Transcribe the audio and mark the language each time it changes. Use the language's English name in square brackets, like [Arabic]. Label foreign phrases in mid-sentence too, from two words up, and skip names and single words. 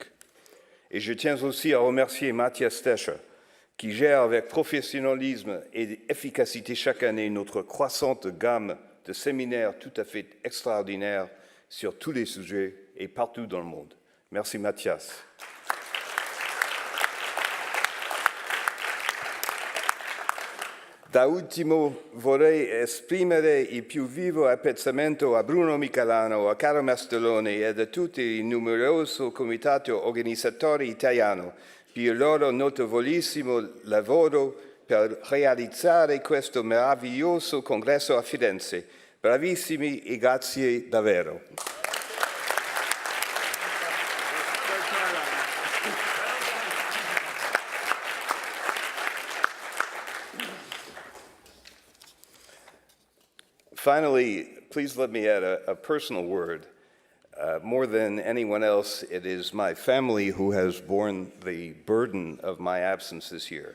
[French] Et je tiens aussi à remercier Matthias Tescher, qui gère avec professionnalisme et efficacité chaque année notre croissante gamme de séminaires tout à fait extraordinaires sur tous les sujets et partout dans le monde. Merci Matthias. [Italian] Da ultimo vorrei esprimere il più vivo apprezzamento a Bruno Michelano, a Caro Mastelloni e a tutto il numeroso comitato organizzatore italiano per il loro notevolissimo lavoro per realizzare questo meraviglioso congresso a Firenze. Bravissimi e grazie davvero. [English] Finally, please let me add a personal word. More than anyone else, it is my family who has borne the burden of my absence this year.